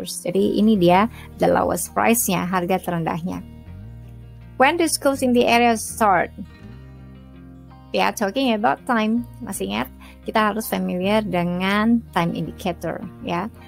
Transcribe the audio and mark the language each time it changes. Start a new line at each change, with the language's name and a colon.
Indonesian: Jadi ini dia
English: the lowest price-nya,
Indonesian: harga terendahnya.
English: When do schools in the area start? We are talking about time.
Indonesian: Masih ingat, kita harus familiar dengan time indicator ya.